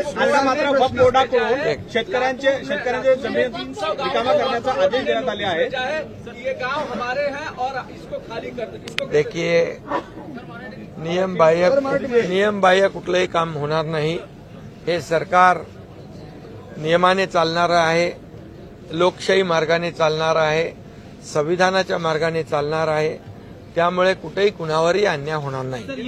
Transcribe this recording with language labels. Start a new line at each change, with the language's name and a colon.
Marathi: आता मात्र वक्फ बोर्डाकडून शेतकऱ्यांचे जमीन रिकामा करण्याचा आदेश देण्यात आले आहे।
Hindi: ये गांव हमारे हैं और इसको खाली कर दो।
Marathi: देखिए, नियम बाह्य कुठलंही काम होणार नाही। हे सरकार नियमाने चालणार आहे, लोकशाही मार्गाने चालणार आहे, संविधानाच्या मार्गाने चालणार आहे। त्यामुळे कुठेही कुणावरही अन्याय होणार नाही।